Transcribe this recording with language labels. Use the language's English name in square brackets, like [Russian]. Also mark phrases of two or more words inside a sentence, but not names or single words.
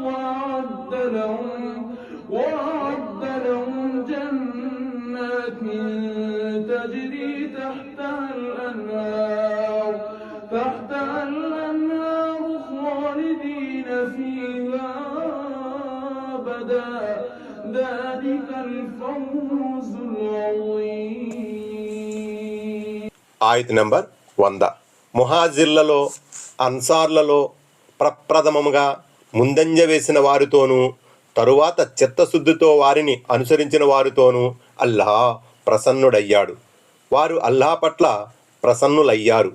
[Arabic] وأعد لهم جنات تجري تحتها الأنهار خالدين فيها أبدا ذلك الفوز العظيم. [Telugu] ఆయత్ నంబర్ 100. ముహాజిర్లలో అన్సార్లలో ప్రప్రథమముగా ముందంజ వేసిన వారితోనూ తరువాత చిత్తశుద్ధితో వారిని అనుసరించిన వారితోనూ అల్లాహ్ ప్రసన్నుడయ్యాడు. వారు అల్లాహ్ పట్ల ప్రసన్నులయ్యారు.